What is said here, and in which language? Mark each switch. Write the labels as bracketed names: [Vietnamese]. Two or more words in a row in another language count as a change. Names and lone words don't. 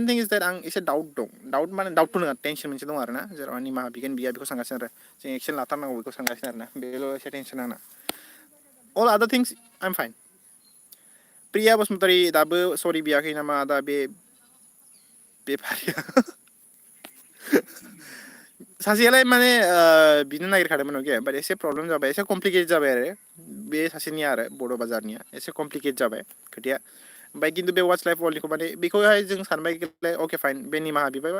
[English] thing is that [Bodo] आं एसे डाउट दं डाउट माने डाउट नङा टेनसन मोनसे दं आरो ना जेराव निमाहा बिगोन बिया बेखौ सानगासिनो आरो जों एक्सन लाथारनांगौ बेखौ सानगासिनो आरो ना बेल' एसे टेनसन आंना [English] all other things I'm fine [Bodo] प्रिया बसुमतारी दाबो सरि बियाखै नामा दा बे बेफारिया सासेयालाय माने बिनो नागिरखादोंमोन अके बाट एसे प्रब्लेम जाबाय एसे कमप्लिकेट जाबाय आरो बे सासेनिया आरो बड' बाजारनिया एसे कमप्लिकेट जाबाय खोथाया ओमफ्राय खिन्थु बे वाच लाइफ वर्ल्डनिखौ माने बेखौहाय जों सानबाय अके फाइन बे निमाहा बिबाय